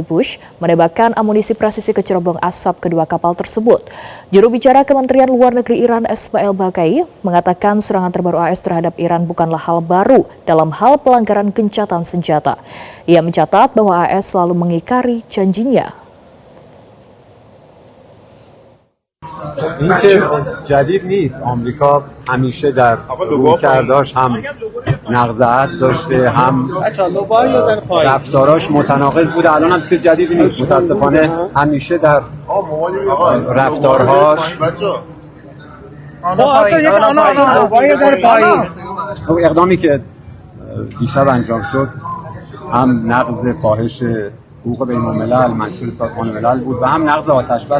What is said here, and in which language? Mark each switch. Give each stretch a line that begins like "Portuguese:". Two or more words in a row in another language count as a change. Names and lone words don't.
Indonesian: Bush menembakkan amunisi presisi ke cerobong asap kedua kapal tersebut. Juru bicara Kementerian Luar Negeri Iran Esmail Bakai mengatakan serangan terbaru AS terhadap Iran bukanlah hal baru dalam hal pelanggaran gencatan senjata. Ia mencatat bahwa AS selalu mengingkari janjinya.
Persian: این که جدید نیست. آمریکا همیشه در رویکرداش هم نقض عهد داشته هم رفتاراش متناقض بوده. الان هم چیز جدیدی نیست. متاسفانه همیشه در رفتارهاش اقدامی که دیشب انجام شد هم نقض فاحش حقوق بین الملل منشور سازمان ملل بود و هم نقض آتش بس.